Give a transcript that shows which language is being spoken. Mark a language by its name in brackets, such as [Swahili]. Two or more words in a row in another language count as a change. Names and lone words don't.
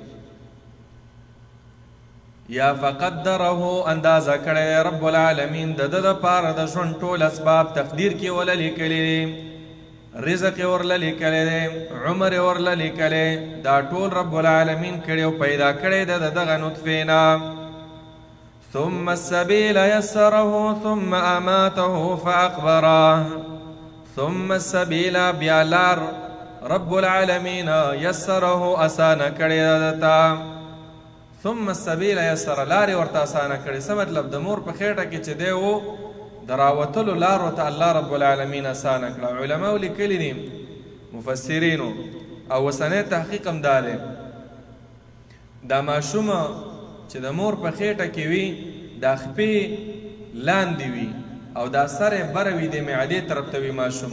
[Pashto] یا فقدره اندازه کړی رب العالمین د ده دپاره د ژوند ټول اسباب تقدیر کې وله لیکلی دی، رزق یې ورله لیکلی دی، عمر یې ورله لیکلی، دا ټول رب العالمین کړی او پیدا کړی د دغه نطفې نه. [Arabic] ثم السبيل يسره ثم أماته فأقبره. ثم السبيل [Pashto] بیا لار رب العالمین یسره اسانه کړی دته. [Arabic] ثم السبيل يسر [Pashto] لارې ورته اسانه کړې. څه مطلب د مور په خېټه کې چې دی و د راوتلو لار ورته الله رب العالمین اسانه کړه. علماو لیکلي دي مفسرینو او اوسنی تحقیق هم دا دی دا ماشومه چې د مور په خېټه کې وي دا خپې لاندې وي او دا سر یې بره وي د معدې طرف ته وي ماشوم.